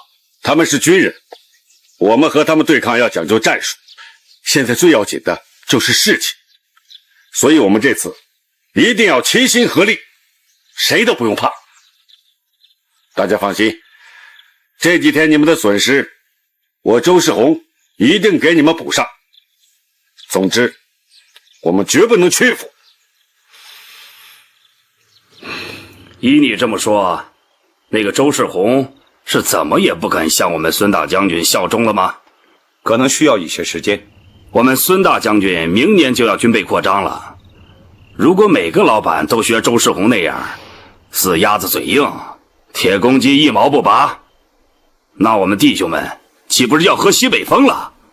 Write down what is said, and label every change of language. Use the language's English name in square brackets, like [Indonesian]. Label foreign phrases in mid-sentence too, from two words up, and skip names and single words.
[Chinese] 他們是軍人，我們和他們對抗要講究戰術，現在最要緊的就是士氣，所以我們這次一定要齊心合力，誰都不用怕。大家放心，這幾天你們的損失，我周世宏一定給你們補上。總之，我們絕不能屈服。依你這麼說，那個周世宏是怎么也不肯向我们孙大将军效忠了吗？可能需要一些时间。我们孙大将军明年就要军备扩张了，如果每个老板都学周世宏那样，死鸭子嘴硬，铁公鸡一毛不拔，那我们弟兄们岂不是要喝西北风了？